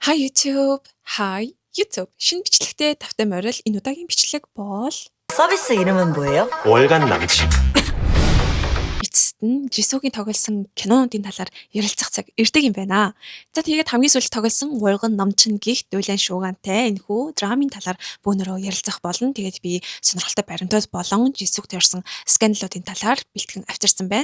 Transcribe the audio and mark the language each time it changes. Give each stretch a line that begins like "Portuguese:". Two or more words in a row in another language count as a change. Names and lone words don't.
English: Hi YouTube. Hi YouTube.
Mongolian: Шинэ бичлэгтэй тавтай морил энэ удаагийн бичлэг бол
Korean: 서비스 이름은 뭐예요? 월간 남친.
Mongolian: эцэст нь Жисүүгийн тоглосон кинонуудын талаар ярилцах цаг ирдэг юм байна. За тэгээд хамгийн сүүлд тоглосон 월간 намчин гих Дулиан Шуугантай энэхүү драмын талаар бөөнөрөө ярилцах болно. Тэгээд би сонирхолтой баримтууд болон Жисүүг төрсэн скандалуудын талаар бэлтгэн авчирсан байна.